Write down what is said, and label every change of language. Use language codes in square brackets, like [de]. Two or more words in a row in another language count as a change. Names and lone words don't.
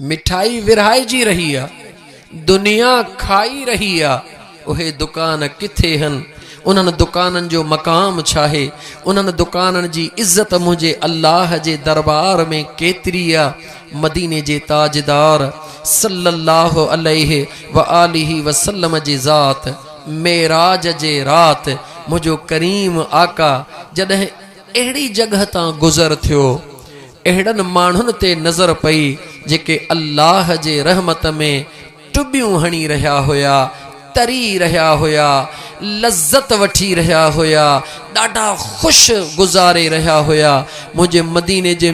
[sd] मिठाई विरहाइजी रही आहे दुनिया खाई रही आहे उहे दुकान किथे आहिनि उन्हनि दुकाननि जो मक़ाम छा आहे उन्हनि दुकाननि जी इज़त मुंहिंजे अल्लाह जे दरबार में केतिरी आहे मदीने जे ताजदार [ar] صلى الله عليه و آله وسلم [sd] जी ज़ात मेराज जे रात मुझो करीम आका जॾहिं अहिड़ी जगह तां गुज़र थियो अहिड़नि माण्हुनि ते नज़र पई जेके अल्लाह जे रहमत में टुबियूं हणी रहिया हुया तरी रहिया हुया लज़्ज़त वठी रहिया हुया ॾाढा ख़ुशि गुज़ारे रहिया हुया मुंहिंजे मदीने जे